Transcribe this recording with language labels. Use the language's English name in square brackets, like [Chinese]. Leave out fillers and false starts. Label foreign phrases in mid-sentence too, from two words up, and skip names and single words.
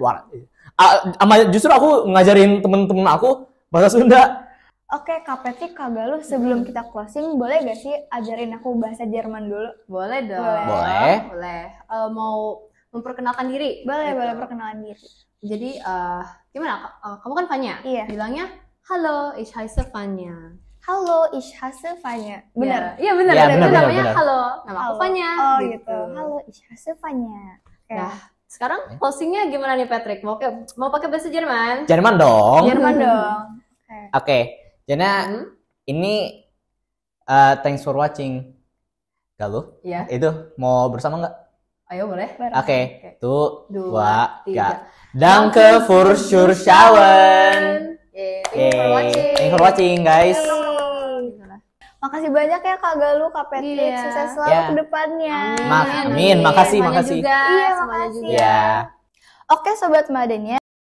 [Indonesian] Justru aku ngajarin temen-temen aku bahasa Sunda. Oke, Kak Petri, Kak Galuh, sebelum kita closing, boleh gak sih ajarin aku bahasa Jerman dulu? Boleh dong. Boleh. Mau memperkenalkan diri? Boleh perkenalan diri. Jadi gimana? Kamu kan Fanya? Iya. Bilangnya, halo, [German] ich heiße Fanya. Halo, ich heiße Fanya. Benar? [Indonesian] Iya benar. Iya, Itu namanya benar. halo. Nama aku Fanya. Oh gitu. Halo, [German] ich heiße Fanya. [Indonesian] Nah, sekarang closingnya gimana nih Patrick? Mau pakai bahasa Jerman? Jerman dong. Jerman dong. Oke. Jadi ini [English] thanks for watching. [Indonesian] Galuh? Iya. Itu mau bersama nggak? Ayo boleh. Oke. Tuh, 2, 3. [German] Danke Danke für Zuschauen. [English] Thanks for watching guys. [Indonesian] Makasih banyak ya Kak Galuh, Kak Petri. Sukses selalu ke depannya. Amin. Makasih. Juga, Iya, semuanya makasih. juga. Oke Sobat Madania.